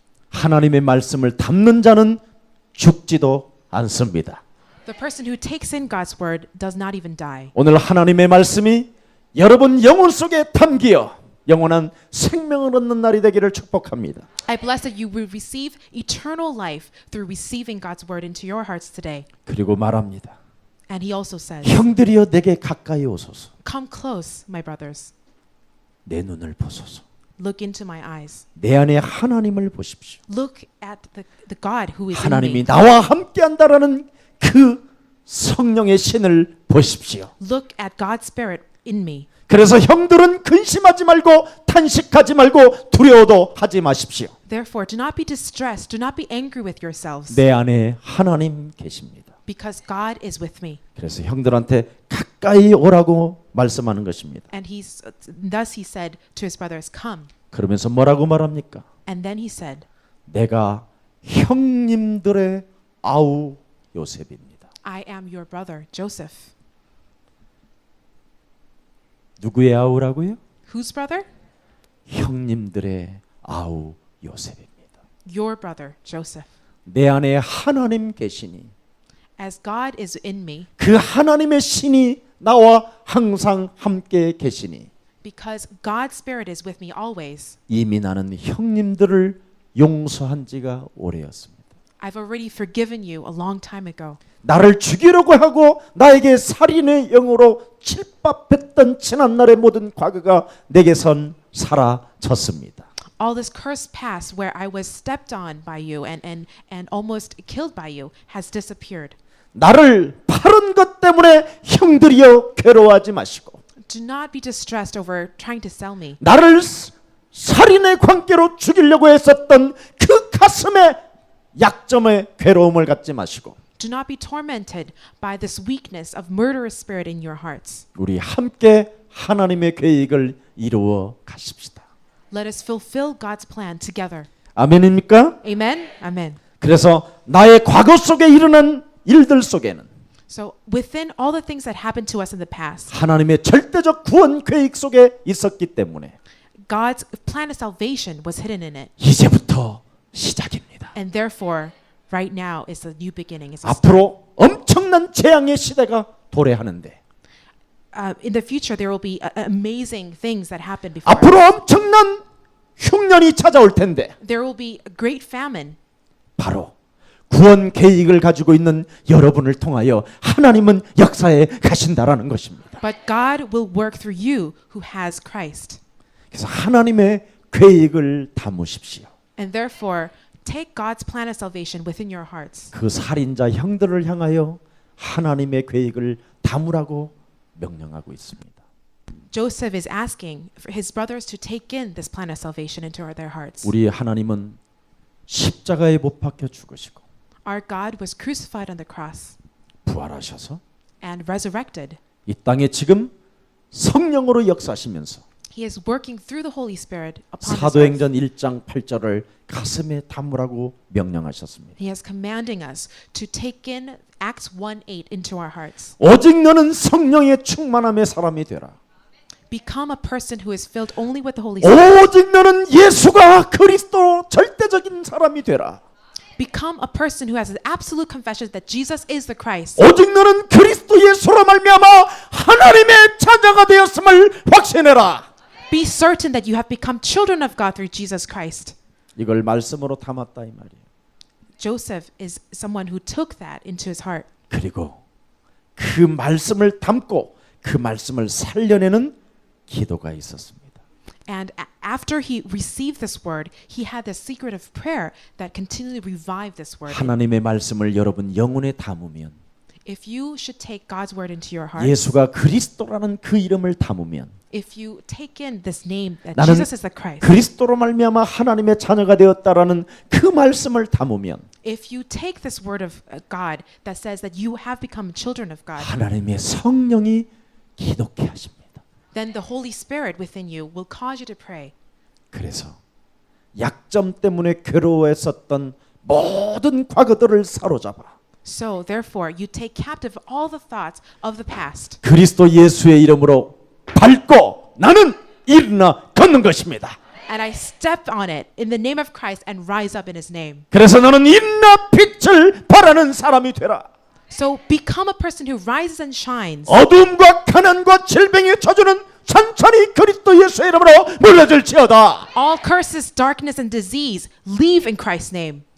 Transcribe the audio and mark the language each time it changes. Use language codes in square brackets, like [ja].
[ko] 하나님의 말씀을 담는 자는 죽지도 않습니다. [en] The person who takes in God's word does not even die. [ko] 오늘 하나님의 말씀이 여러분 영혼 속에 담기어 영원한 생명을 얻는 날이 되기를 축복합니다. [en] I bless that you will receive eternal life through receiving God's word into your hearts today. [ko] 그리고 말합니다. [en] And he also says, [ko] 형들이여 내게 가까이 오소서. [en] come close, my brothers. [ko] 내 눈을 보소서. [en] Look into my eyes. [ko] 내 안에 하나님을 보십시오. [en] Look at the God who is in [ko] 하나님이 [en] me. [ko] 나와 함께한다라는 그 성령의 신을 보십시오. [en] Look at God's spirit in me. [ko] 그래서 형들은 근심하지 말고 탄식하지 말고 두려워도 하지 마십시오. [en] Therefore, do not be distressed. Do not be angry with yourselves. [ko] 내 안에 하나님 계십니다. [en] Because God is with me. [ko] 그래서 형들한테 가까이 오라고 말씀하는 것입니다. [en] And thus he said to his brothers, come. [ko] 그러면서 뭐라고 말합니까? [en] And then he said, [ko] 내가 형님들의 아우 요셉입니다. [en] I am your brother, Joseph. [ko] 누구의 아우라고요? [en] Whose brother? [ko] 형님들의 아우 요셉입니다. [en] Your brother, Joseph. [ko] 내 안에 하나님 계시니 [en] As God is in me, [ko] 그 하나님의 신이 나와 항상 함께 계시니 [en] because God's Spirit is with me always, [ko] 이미 나는 형님들을 용서한 지가 오래였습니다. [en] I've already forgiven you a long time ago. [ko] 나를 죽이려고 하고 나에게 살인의 영으로 칠밥했던 지난날의 모든 과거가 내게선 사라졌습니다. [en] All this cursed past where I was stepped on by you and almost killed by you has disappeared. [ko] 나를 바른 것 때문에 형들이여 괴로워하지 마시고 [en] Do not be distressed over trying to sell me. [ko] 나를 살인의 관계로 죽이려고 했었던 그 가슴의 약점에 괴로움을 갖지 마시고 [en] Do not be tormented by this weakness of murderous spirit in your hearts. [ko] 우리 함께 하나님의 계획을 이루어 가십시다. [en] Let us fulfill God's plan together. [ko] 아멘입니까? [en] Amen? Amen. [ko] 그래서 나의 과거 속에 일어난 일들 속에는 [en] So within all the things that happened to us in the past, [ko] 하나님의 절대적 구원 계획 속에 있었기 때문에 [en] God's plan of salvation was hidden in it. [ko] 이제부터 시작입니다. [en] And therefore, right now is the new beginning. Is the start. [ko] 앞으로 엄청난 재앙의 시대가 도래하는데 [en] In the future, there will be amazing things that happen before. [ko] 앞으로 엄청난 흉년이 찾아올 텐데 [en] There will be a great famine. [ko] 바로 구원 계획을 가지고 있는 여러분을 통하여 하나님은 역사에 가신다라는 것입니다. [en] But God will work through you who has Christ. [ko] 그래서 하나님의 계획을 담으십시오. [en] And therefore, take God's plan of salvation within your hearts. [ko] 그 살인자 형들을 향하여 하나님의 계획을 담으라고 명령하고 있습니다. [en] Joseph is asking for his brothers to take in this plan of salvation into their hearts. [ko] 우리 하나님은 십자가에 못 박혀 죽으시고 [en] Our God was crucified on the cross [ko] 부활하셔서 [en] and resurrected. [ko] 이 땅에 지금 성령으로 역사하시면서 [en] He is working through the Holy Spirit upon this earth. [ko] 사도행전 1장 8절을 가슴에 담으라고 명령하셨습니다. [en] He is commanding us to take in Acts 1:8 into our hearts. [ko] 오직 너는 성령의 충만함의 사람이 되라. [en] Become a person who is filled only with the Holy Spirit. [ko] 오직 너는 예수가 그리스도 절대적인 사람이 되라. [en] Become a person who has an absolute confession that Jesus is the Christ. [ko] 오직 너는 그리스도 예수로 말미암아 하나님의 자녀가 되었음을 확신해라. [en] Be certain that you have become children of God through Jesus Christ. [ko] 이걸 말씀으로 담았다 이 말이에요. [en] Joseph is someone who took that into his heart. [ko] 그리고 그 말씀을 담고 그 말씀을 살려내는 기도가 있었습니다. [en] And after he received this word, he had this secret of prayer that continually revived this word. [ko] 하나님의 말씀을 여러분 영혼에 담으면 [en] If you should take God's word into your heart, [ko] 예수가 그리스도라는 그 이름을 담으면 [en] if you take in this name that [ko] 나는 [en] Jesus is the Christ, [ko] 그리스도로 말미암아 하나님의 자녀가 되었다라는 그 말씀을 담으면 [en] if you take this word of God that says that you have become children of God, [ko] 하나님의 성령이 기독케 하십니다. [en] then the Holy Spirit within you will cause you to pray. [ko] 그래서 약점 때문에 괴로워했었던 모든 과거들을 사로잡아 [en] So therefore, you take captive all the thoughts of the past. [ko] 그리스도 예수의 이름으로 밟고 나는 일어나 걷는 것입니다. [en] And I step on it in the name of Christ and rise up in His name. [ko] 그래서 너는 일어나 빛을 발하는 사람이 되라. [en] So become a person who rises and shines. [ko] 어둠과 가난과 질병의 저주는 천천히 그리스도 예수의 이름으로 물러질지어다. [en] All curses, darkness, and disease leave in Christ's name.